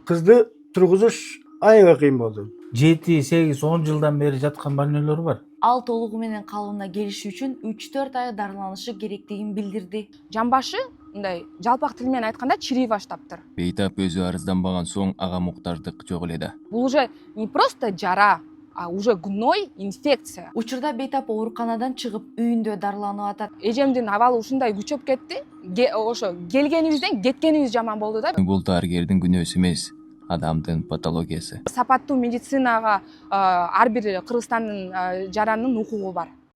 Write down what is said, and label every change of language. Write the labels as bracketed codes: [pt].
[ky] Кызды тургузуш аябай кыйын болду. 7, 8, 10 жылдан бери жаткан больнойлор бар. Ал толугу менен калыбына келиши үчүн 3-4 ай дарыланышы керектигин билдирди. Жамбашы мындай жалпак тил менен айтканда чирий баштаптыр. Бейтап өзү арызданбаган соң ага муктаждык жок эле да. [ru] Бул уже не просто жара, а уже гной, инфекция. [ky] Учурда Бейтап ооруканадан чыгып үйүндө дарыланып атат. Эжемдин абалы ушундай күчөп кетти. Ошо келгенибизден кеткенибиз жаман болду да. Бул дарыгердин күнөөсү эмес, адамдын патологиясы. Сапаттуу медицинага ар бир Кыргызстандын жаранынын укугу бар.